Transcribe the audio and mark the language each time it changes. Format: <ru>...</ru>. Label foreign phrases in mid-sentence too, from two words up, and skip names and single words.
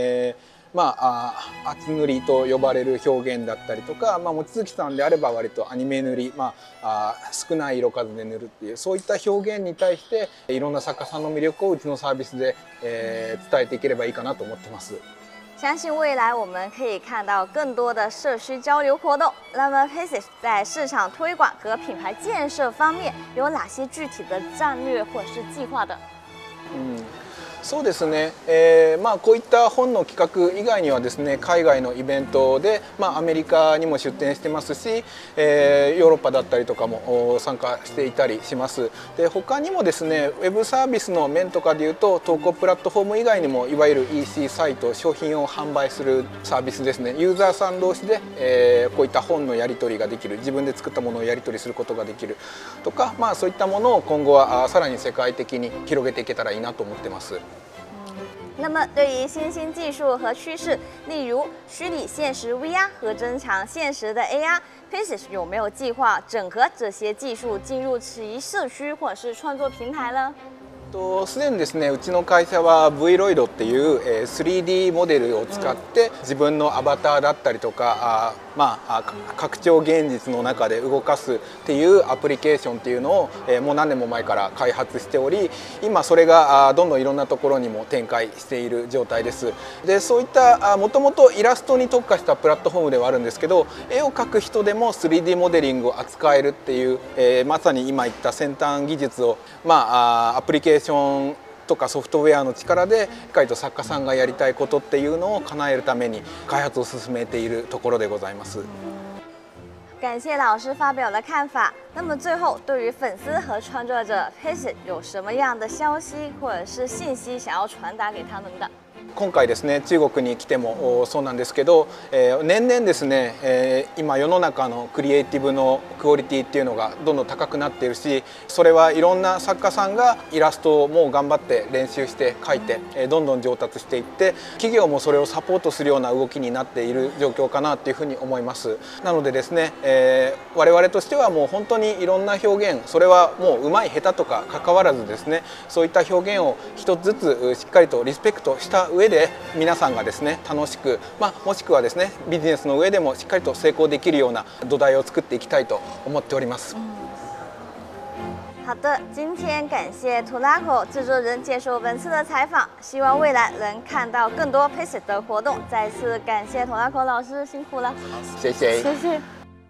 <ja>厚塗りと呼ばれる表現だったりとか、望月さんであれば割とアニメ塗り、少ない色数で塗るっていう、そういった表現に対していろんな作家さんの魅力をうちのサービスで伝えていければいいかなと思ってます。</ja> <zh>相信未来我们可以看到更多的社区交流活动。那么 PACEIT 在市场推广和品牌建设方面有哪些具体的战略或者是計劃的？</zh> <ja>そうですね、こういった本の企画以外にはですね、海外のイベントで、アメリカにも出展してますし、ヨーロッパだったりとかも参加していたりします。で、他にもですね、ウェブサービスの面とかでいうと、投稿プラットフォーム以外にもいわゆる EC サイト、商品を販売するサービスですね、ユーザーさん同士で、こういった本のやり取りができる、自分で作ったものをやり取りすることができるとか、そういったものを今後はさらに世界的に広げていけたらいいなと思ってます。</ja> <zh>那么，对于新兴技术和趋势，例如虚拟现实 VR 和增强现实的 AR，PACEIT 有没有计划整合这些技术进入其社区或者是创作平台呢？</zh> <ja>すでにですね、うちの会社は VROID っていう 3D モデルを使って自分のアバターだったりとか拡張現実の中で動かすっていうアプリケーションっていうのをもう何年も前から開発しており、今それがどんどんいろんなところにも展開している状態です。で、そういったもともとイラストに特化したプラットフォームではあるんですけど、絵を描く人でも 3D モデリングを扱えるっていう、まさに今言った先端技術をアプリケーションとかソフトウェアの力でしっかりと作家さんがやりたいことっていうのを叶えるために開発を進めているところでございます。</ja> <zh>感谢老师发表的看法。那么最后，对于粉丝和创作者 PACEIT 有什么样的消息或者是信息想要传达给他们的？</zh> <ja>今回ですね、中国に来てもそうなんですけど、年々ですね、今世の中のクリエイティブのクオリティっていうのがどんどん高くなっているし、それはいろんな作家さんがイラストをもう頑張って練習して描いてどんどん上達していって、企業もそれをサポートするような動きになっている状況かなっていうふうに思います。なのでですね、我々としてはもう本当にいろんな表現、それはもう上手い下手とか関わらずですね、そういった表現を一つずつしっかりとリスペクトした上で皆さんがですね楽しく、もしくはですねビジネスの上でもしっかりと成功できるような土台を作っていきたいと思っております。</ja> <zh>好的，今天感谢 Tolaco 制作人接受本次的采访，希望未来能看到更多 PACEIT 的活动。再次感谢 Tolaco 老师，辛苦了。谢谢。谢谢。</zh>